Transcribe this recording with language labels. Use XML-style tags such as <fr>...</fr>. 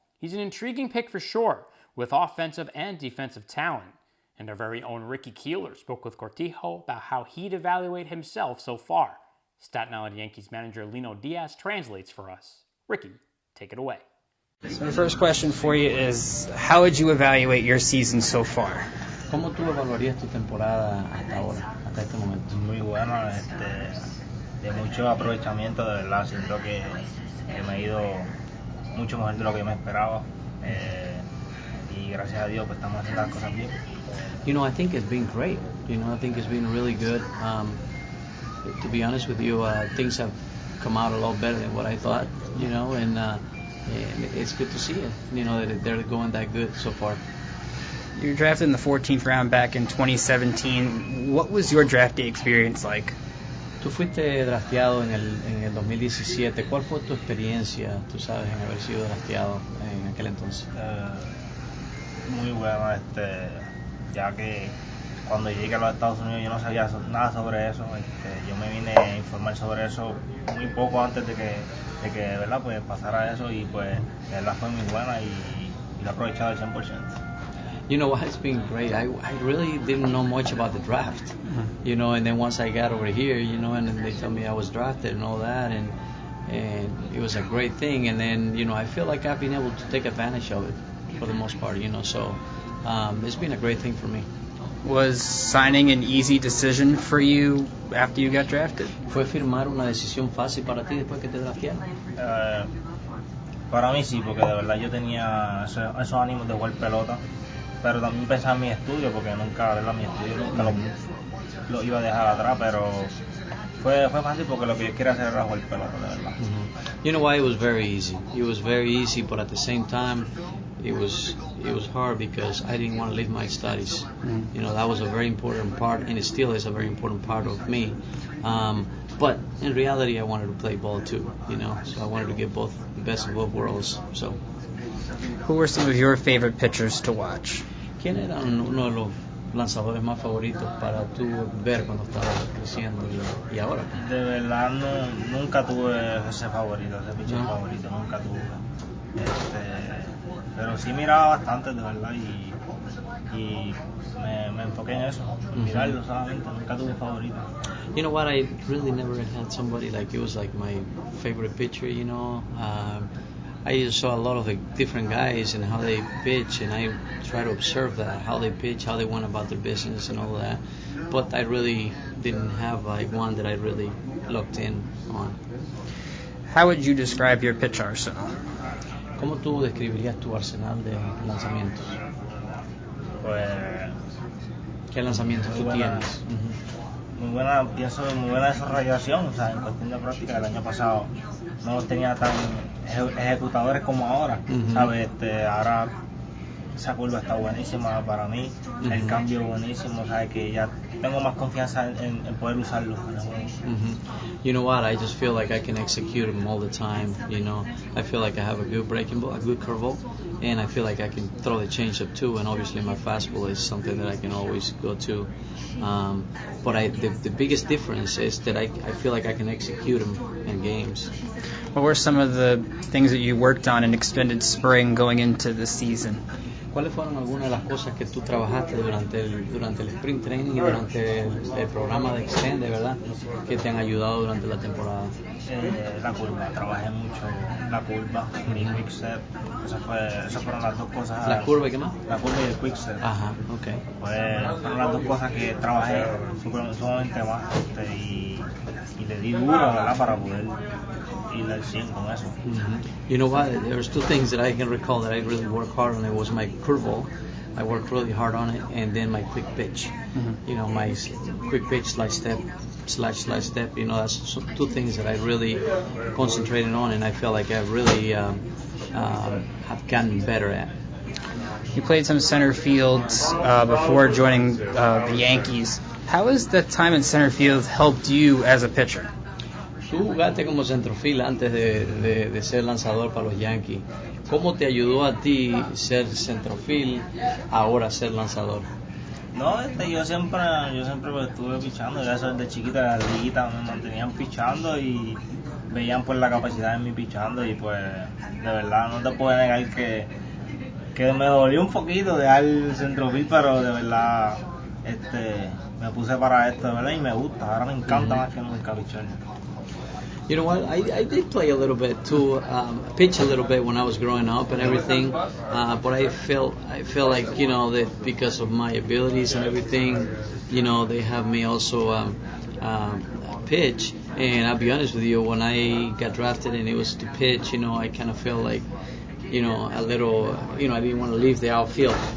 <en>He's an intriguing pick for sure, with offensive and defensive talent. And our very own Ricky Keeler spoke with Cortijo about how he'd evaluate himself so far. Staten Island Yankees manager Lino Diaz translates for us. Ricky, take it away. So the first question for you is, how would you evaluate your season so far?</en> <es>¿Cómo tú evaluarías tu temporada hasta ahora, hasta este momento? Muy bueno, de mucho aprovechamiento, de verdad. Siento que me ha ido mucho mejor de lo que me esperaba. Y gracias a Dios pues estamos haciendo las cosas bien.</es> <en>I think it's been great. I think it's been really good. To be honest with you, things have come out a lot better than what I thought, and it's good to see it, that they're going that good so far. You were drafted in the 14th round back in 2017. What was your draft day experience like?</en> <es>Tú fuiste drafteado en el 2017. ¿Cuál fue tu experiencia, tú sabes, en haber sido drafteado en aquel entonces? Muy buena, ya que cuando llegué a los Estados Unidos yo no sabía nada sobre eso. Yo me vine a informar sobre eso muy poco antes de que ¿verdad? Pues pasara eso, y pues la verdad fue muy buena y lo he aprovechado al 100%.</es> <en>You know what, it's been great. I really didn't know much about the draft, you know, and then once I got over here, you know, and then they told me I was drafted and all that, and it was a great thing. And then, you know, I feel like I've been able to take advantage of it for the most part, you know, so it's been a great thing for me. Was signing an easy decision for you after you got drafted?</en> <es>¿Fue firmar una decisión fácil para ti después que te draftearon? Para mí sí, porque de verdad yo tenía esos ánimos de jugar pelota, pero también pensaba en mi estudio, porque nunca, ¿verdad? Mi estudio nunca lo iba a dejar atrás, pero fue fácil porque lo que yo quería hacer era jugar pelota, de verdad.</es> <en>You know why? It was very easy. It was very easy, but at the same time, it was hard because I didn't want to leave my studies. You know, that was a very important part, and it still is a very important part of me. But in reality, I wanted to play ball too, you know, so I wanted to get the best of both worlds. So, who were some of your favorite pitchers to watch?</en> <es>¿Quién era uno de los lanzadores más favoritos para tú ver cuando estabas creciendo y ahora? De verdad nunca tuve ese favorito, ese pitcher favorito, nunca tuve. Pero sí miraba bastante, de verdad, y me enfoqué en eso, en mirarlo solamente, nunca tuve favorito.</es> <en>You know what, I really never had somebody like, it was like my favorite pitcher, you know. I just saw a lot of the different guys and how they pitch, and I try to observe that, how they pitch, how they went about their business and all that. But I really didn't have like one that I really looked in on. How would you describe your pitch arsenal?</en> <es>¿Cómo tú describirías tu arsenal de lanzamientos? Pues, ¿qué lanzamientos tú tienes? Muy buena desarrollación, o sea, en cuestión de práctica. El año pasado no los tenía tan ejecutadores como ahora, ¿sabes? Ahora esa curva está buenísima para mí, el cambio buenísimo, ¿sabes? Que ya tengo más confianza en poder usarlo en el juego.</es> <en>You know what, I just feel like I can execute them all the time, you know. I feel like I have a good breaking ball, a good curveball, and I feel like I can throw the changeup too, and obviously my fastball is something that I can always go to. But the biggest difference is that I feel like I can execute them in games. What were some of the things that you worked on in extended spring going into the season?</en> <es>¿Cuáles fueron algunas de las cosas que tú trabajaste durante el sprint training y durante el programa de Extend, verdad, que te han ayudado durante la temporada? La curva, trabajé mucho la curva, mi quick step, esas fueron las dos cosas. ¿La curva y qué más? La curva y el quick step. Ajá, ok. Pues fueron las dos cosas que trabajé sumamente más, y le di duro, ¿verdad? Para poder ir al 100 con eso.</es> <en>You know what, there's two things that I can recall that I really worked hard on. It was my curveball, I worked really hard on it, and then my quick pitch. You know, my quick pitch slide step, you know, that's two things that I really concentrated on, and I feel like I really have gotten better at. You played some center field before joining the Yankees. How has the time in center field helped you as a pitcher?</en> <es>Tú jugaste como centrofil antes de ser lanzador para los Yankees. ¿Cómo te ayudó a ti ser centrofil, ahora ser lanzador? No, yo siempre estuve pichando, ya desde chiquita, de la liguita me mantenían pichando y veían pues la capacidad de mi pichando, y pues de verdad no te puedo negar que me dolió un poquito dejar el centrofil, pero de verdad me puse para esto, de verdad, y me gusta, ahora me encanta más que nunca pichar.</es> <en>You know what? I did play a little bit too, pitch a little bit when I was growing up and everything, but I felt like, you know, that because of my abilities and everything, you know, they have me also pitch. And I'll be honest with you, when I got drafted and it was to pitch, you know, I kind of felt like, you know, a little, you know, I didn't want to leave the outfield.</en>